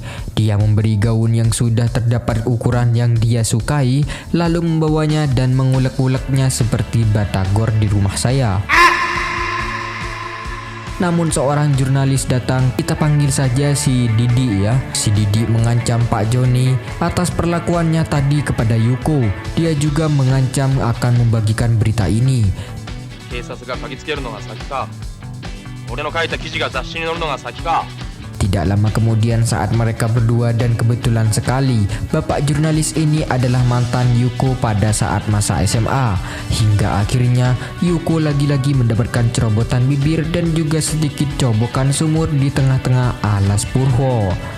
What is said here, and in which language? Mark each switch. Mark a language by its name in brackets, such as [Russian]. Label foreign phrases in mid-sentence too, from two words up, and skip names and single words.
[Indonesian] Dia memberi gaun yang sudah terdapat ukuran yang dia sukai, lalu membawanya dan mengulek-uleknya seperti batagor di rumah saya. Namun seorang jurnalis datang, kita panggil saja si Didi ya. Si Didi mengancam Pak Joni atas perlakuannya tadi kepada Yuko. Dia juga mengancam akan membagikan berita ini. [Japanese] 警察が嗅ぎつけるのが先か、俺の書いた記事が雑誌に載るのが先か。 [Indonesian] Tidak lama kemudian saat mereka berdua dan kebetulan sekali bapak jurnalis ini adalah mantan Yuko pada saat masa SMA. Hingga akhirnya Yuko lagi-lagi mendapatkan cerobotan bibir dan juga sedikit cobokan sumur di tengah-tengah alas Purwo.